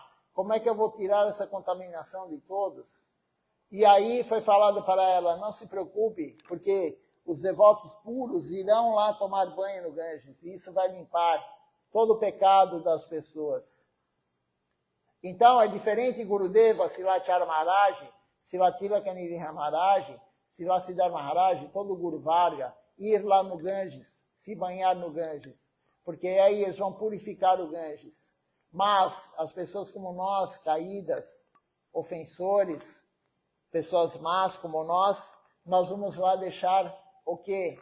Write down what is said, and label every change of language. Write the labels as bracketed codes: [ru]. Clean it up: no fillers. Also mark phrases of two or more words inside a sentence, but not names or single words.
[pt] Como é que eu vou tirar essa contaminação de todos? E aí foi falado para ela, não se preocupe, porque os devotos puros irão lá tomar banho no Ganges, e isso vai limpar todo o pecado das pessoas. Então, é diferente Gurudeva, Srila Maharaj, Srila Tilakanidhi Maharaj, Srila Siddhar Maharaj, todo o Guru Varga, ir lá no Ganges, se banhar no Ganges, porque aí eles vão purificar o Ganges. Mas as pessoas como nós, caídas, ofensores, pessoas más como nós vamos lá deixar o quê?